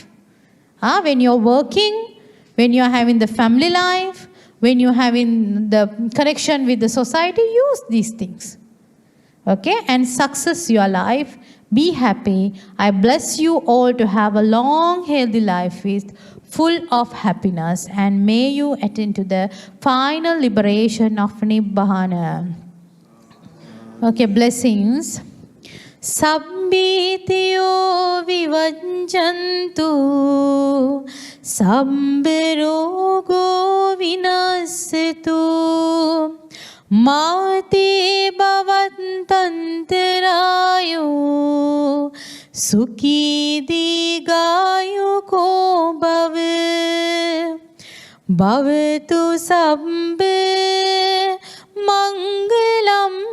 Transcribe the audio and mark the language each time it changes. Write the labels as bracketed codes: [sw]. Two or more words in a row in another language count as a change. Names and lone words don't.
[en] When you're working, when you're having the family life, when you're having the connection with the society, use these things. Okay? And success your life. Be happy. I bless you all to have a long, healthy life with full of happiness, and may you attain to the final liberation of Nibbana. Okay, blessings. [pi] Sabbitiyo vivanjantu, sabbirogo vinassetu, Mati bhavantantarayo, Sukhi digayo ko bhave, bhavatu sabbe mangalam,